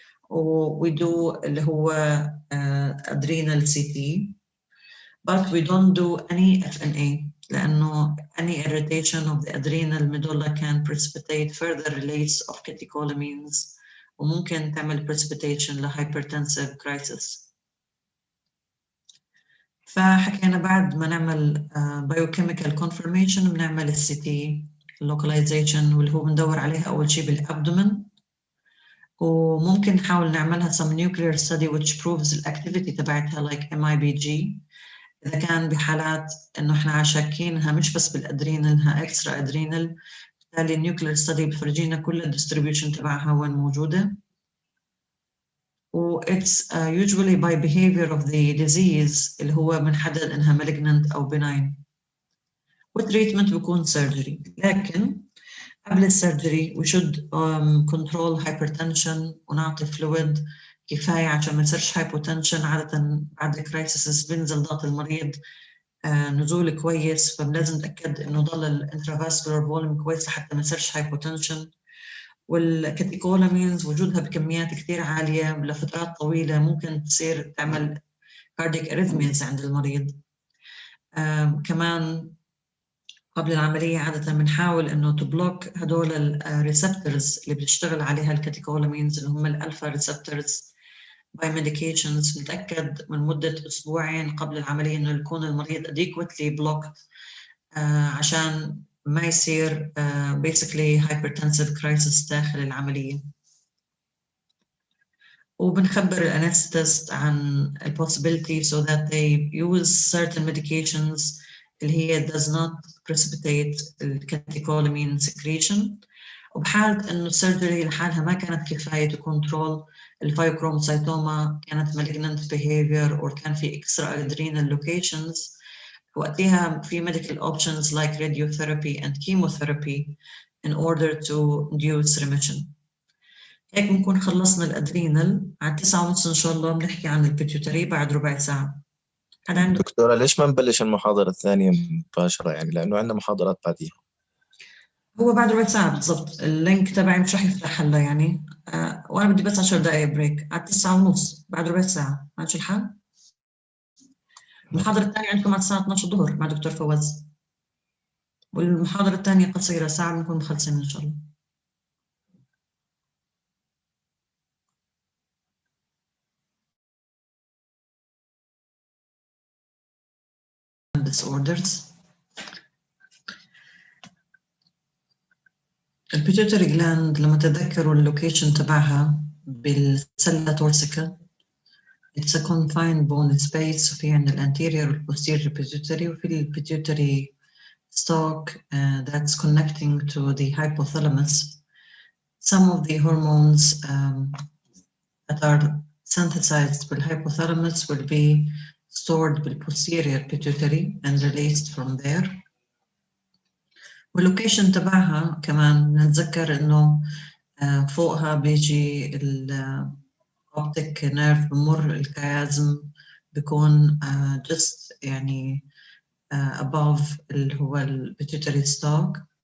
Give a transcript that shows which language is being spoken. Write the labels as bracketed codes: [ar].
[en] و we do اللي هو adrenal CT, but we don't do any FNA لأنه any irritation of the adrenal medulla can precipitate further release of catecholamines [ar] وممكن تعمل [en] precipitation لhypertensive crisis. [ar] فحكينا بعد ما نعمل biochemical confirmation بنعمل الCT localization واللي هو بندور عليها أول شيء بالأبدومن، وممكن نحاول نعملها [en] some nuclear study which proves the activity [ar] تبعتها like MIBG إذا كان بحالات إنه إحنا شاكينها مش بس بالأدرينال إنها extra adrenal، بالتالي النيوكلير ستادي بفرجينا كل الديستريبيوشن تبعها وين موجودة. [en] و it's usually by behavior of the disease [ar] اللي هو بنحدد إنها [en] malignant أو benign. [ar] والتريتمنت بيكون surgery، لكن قبل السيرجري [en] we should control hypertension [ar] ونعطي fluid كفاية عشان ما يصيرش hypotension. عادة بعد الكرايسيس بينزل ضغط المريض نزول كويس، فلازم نتأكد إنه ضل الانترافاسكولار فوليوم كويس حتى ما يصيرش hypotension. والكاتيكولامينز وجودها بكميات كتير عالية لفترات طويلة ممكن تصير تعمل cardiac arrhythmias عند المريض. كمان قبل العملية عادة بنحاول إنه تبلوك هدول الريسبتورز اللي بتشتغل عليها الكاتيكولامينز اللي هم الألفا ريسبتورز by medications. نتأكد من مدة أسبوعين قبل العملية إنه يكون المريض [en] adequately blocked [ar] عشان ما يصير basically hypertensive crisis داخل العملية. وبنخبر الانستيست عن [en] possibility so that they use certain medications اللي هي does not precipitate الكاتيكولامين secretion. [ar] وبحالة إنه السيرجري لحالها ما كانت كفاية [en] to control الفايبروموسيتوما، كانت malignant behavior or كان في extra adrenal locations، وقتها في medical options like radiotherapy and chemotherapy in order to induce remission. [ar] هيك بنكون خلصنا الأدرينال. على 9:30 إن شاء الله بنحكي عن البيتيوتري بعد ربع ساعة. دكتورة ليش ما نبلش المحاضرة الثانية مباشرة يعني، لأنه عندنا محاضرات بعديها؟ هو بعد ربع ساعة بالضبط، اللينك تبعي مش رح يفتح هلا يعني وأنا بدي بس 10 دقايق بريك. على 9:30 بعد ربع ساعة، ماشي الحال؟ المحاضرة الثانية عندكم على الساعة 12 الظهر مع دكتور فواز، والمحاضرة الثانية قصيرة ساعة بنكون مخلصين إن شاء الله. [en] disorders. [ar] البيتيوتري جلاند لما تذكروا اللوكيشن تبعها بالسلة تورسيكا، [en] it's a confined bone space، [ar] وفي عندنا الانتيريور والبوستيريور pituitary، وفي البيتيوتري [en] stalk that's connecting to the hypothalamus. Some of the hormones that are synthesized by the hypothalamus will be stored by the posterior pituitary and released from there. [ar] واللوكيشن تبعها كمان نتذكر إنه فوقها بيجي الأوبتيك نيرف بمر الكيازم بيكون [en] just [ar] يعني above اللي هو البيتيوتري stalk.